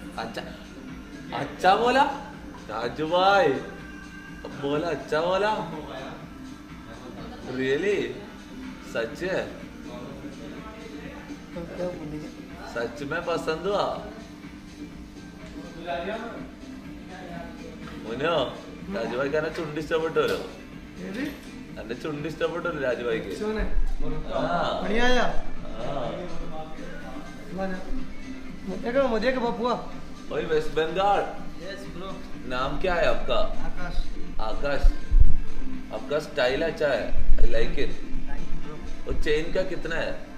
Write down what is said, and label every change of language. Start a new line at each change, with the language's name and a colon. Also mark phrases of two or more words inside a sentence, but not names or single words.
Hindi: अच्छा अच्छा बोला राजू भाई बोला अच्छा बोला रियली सच है सच में पसंद हुआ
Malayalam: മുനോ രാജുഭായിക്ക് എന്നെ ചുണ്ട് ഇഷ്ടപ്പെട്ടല്ലോ എന്റെ ചുണ്ട് ഇഷ്ടപ്പെട്ടല്ലോ രാജുഭായിക്ക്
Hindi: ओए वेस्ट बंगाल नाम क्या है आपका आकाश आपका स्टाइल अच्छा है
English: I like it
Hindi: और चेन का कितना है